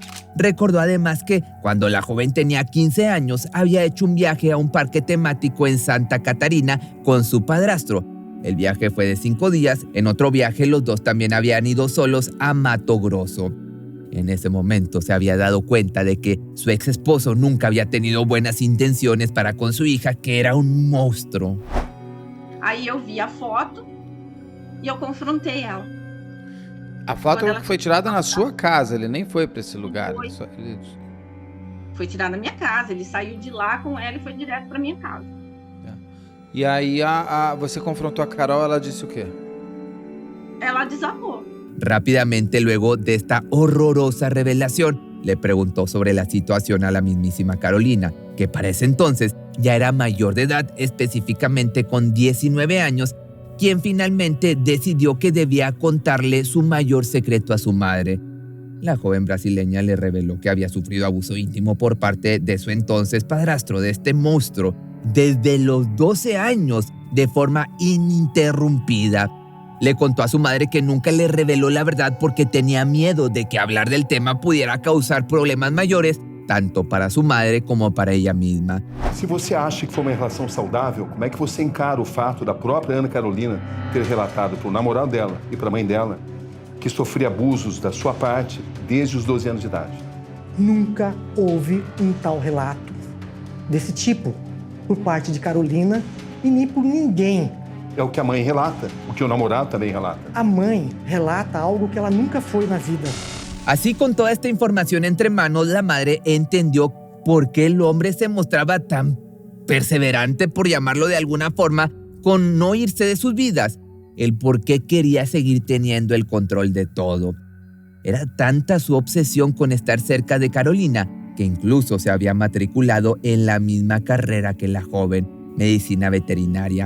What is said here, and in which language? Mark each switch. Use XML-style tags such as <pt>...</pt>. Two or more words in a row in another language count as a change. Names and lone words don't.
<es>Recordó además que cuando la joven tenía 15 años había hecho un viaje a un parque temático en Santa Catarina con su padrastro. El viaje fue de 5 días. En otro viaje los dos también habían ido solos a Mato Grosso. En ese momento se había dado cuenta de que su ex esposo nunca había tenido buenas intenciones para con su hija, que era un monstruo.</es> <pt>Aí eu vi a foto e eu confrontei ela. A foto foi tirada na sua casa, ele nem foi para esse lugar. Foi. Foi tirada na minha casa, ele saiu de lá com ela e foi direto para minha casa. E aí você confrontou a Carol, ela disse o quê? Ela desabou.</pt> <es>Rápidamente, luego de esta horrorosa revelación, le preguntó sobre la situación a la mismísima Carolina, que para ese entonces ya era mayor de edad, específicamente con 19 años, quien finalmente decidió que debía contarle su mayor secreto a su madre. La joven brasileña le reveló que había sufrido abuso íntimo por parte de su entonces padrastro, de este monstruo, desde los 12 años, de forma ininterrumpida. Le contó a su madre que nunca le reveló la verdad porque tenía miedo de que hablar del tema pudiera causar problemas mayores, tanto para su madre como para ella misma.</es> <pt>Se você acha que foi uma relação saudável, como é que você encara o fato da própria Ana Carolina ter relatado para o namorado dela e para a mãe dela que sofria abusos da sua parte desde os 12 anos de idade? Nunca houve um tal relato desse tipo por parte de Carolina e nem por ninguém. É o que a mãe relata, o que o namorado também relata. A mãe relata algo que ela nunca foi na vida.</pt> <es>Así, con toda esta información entre manos, la madre entendió por qué el hombre se mostraba tan perseverante, por llamarlo de alguna forma, con no irse de sus vidas. El por qué quería seguir teniendo el control de todo. Era tanta su obsesión con estar cerca de Carolina que incluso se había matriculado en la misma carrera que la joven, medicina veterinaria.</es>